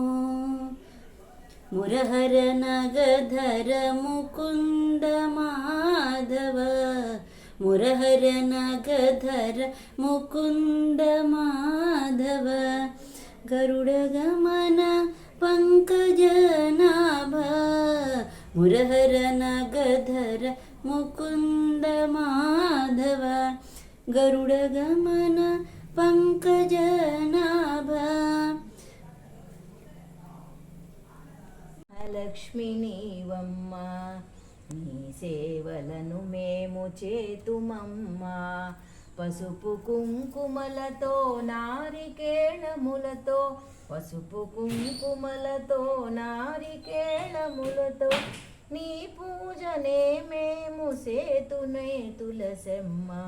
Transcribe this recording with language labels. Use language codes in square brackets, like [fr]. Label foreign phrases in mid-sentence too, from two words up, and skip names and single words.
[sa] मुरहर नगधर मुकुंद माधव, मुरहर नगधर मुकुंद माधव, गरुडगमन पंकजनाभ, मुरहर नगधर मुकुंद माधव, गरुडगमन पंकजनाभ। [te] లక్ష్మి నీవమ్మ, నీ సేవలను మేము చేతుమమ్మా, పసుపు కుంకుమలతో నారికేళములతో, పసుపు కుంకుమలతో నారికేళములతో, నీ పూజనే మేము సేతునే తులసమ్మ।